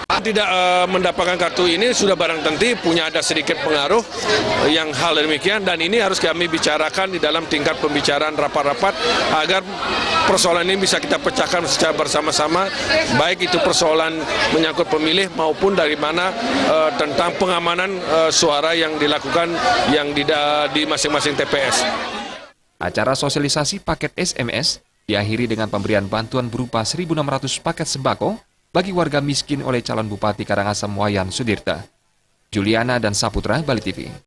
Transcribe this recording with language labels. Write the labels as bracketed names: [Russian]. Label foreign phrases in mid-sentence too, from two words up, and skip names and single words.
[Indonesian] Tidak mendapatkan kartu ini sudah barang tentu punya ada sedikit pengaruh yang hal demikian, dan ini harus kami bicarakan di dalam tingkat pembicaraan rapat-rapat agar persoalan ini bisa kita pecahkan secara bersama-sama, baik itu persoalan menyangkut pemilih maupun dari mana tentang pengamanan suara yang dilakukan yang di masing-masing TPS. Acara sosialisasi paket SMS diakhiri dengan pemberian bantuan berupa 1.600 paket sembako bagi warga miskin oleh calon Bupati Karangasem Wayan Sudirte. Juliana dan Saputra, Bali TV.